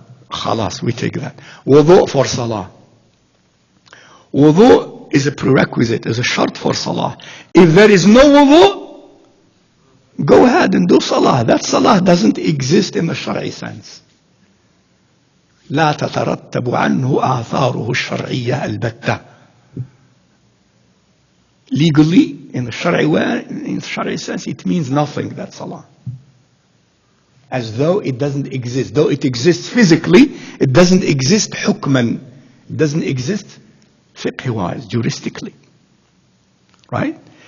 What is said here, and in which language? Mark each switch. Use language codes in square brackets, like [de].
[en] Khalas, we take that. Wudu for salah. Wudu is a prerequisite, is a shart for salah. If there is no wudu, go ahead and do salah. That salah doesn't exist in the Shari'i sense. [ar] لا تترتب عنه آثاره الشرعية البتة. [en] Legally, in the Shari'i sense, it means nothing, that salah. As though it doesn't exist. Though it exists physically, it doesn't exist hukman. It doesn't exist fiqh-wise, juristically. Right?